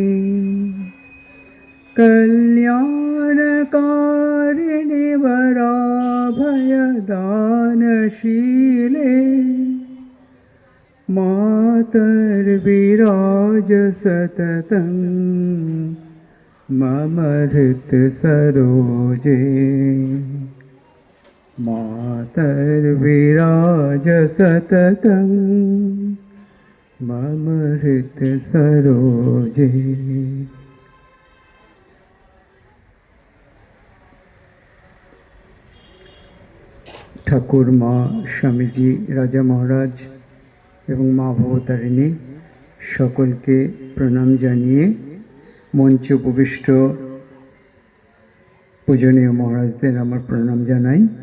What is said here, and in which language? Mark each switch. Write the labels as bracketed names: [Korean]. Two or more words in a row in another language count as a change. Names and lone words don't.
[Sanskrit] कल्याणकारिणि वराभयदानशीले मातर्विराज सततं मम हृत्सरोजे। मातर्विराज सततं मम हृत्सरोजे। [Bangla] ঠাকুর মা স্বামীজি রাজা মহারাজ এবং মা ভবতারিণী সকলকে প্রণাম জানিয়ে মঞ্চে উপবিষ্ট পূজনীয় মহারাজদের আমার প্রণাম জানাই।